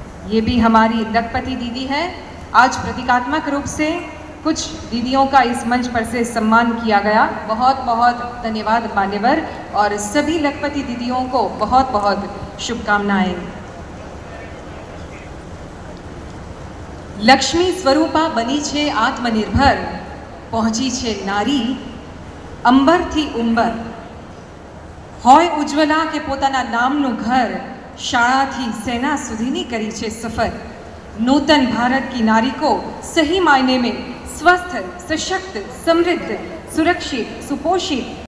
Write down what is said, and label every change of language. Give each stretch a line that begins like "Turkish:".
Hindi: ये भी हमारी लखपति दीदी है। आज प्रतीकात्मक रूप से कुछ दीदियों का इस मंच पर से सम्मान किया गया। बहुत बहुत धन्यवाद मान्यवर, और सभी लखपति दीदियों को बहुत बहुत शुभकामनाएं।
Gujarati: લક્ષ્મી સ્વરૂપા બની છે આત્મનિર્ભર, પહોંચી છે નારી અંબરથી ઉંબર. હોય ઉજ્જવલા કે પોતાના નામનું ઘર, શાળાથી સેના સુધીની કરી છે સફર.
Hindi: नूतन भारत की नारी को सही मायने में स्वस्थ, सशक्त, समृद्ध, सुरक्षित, सुपोषित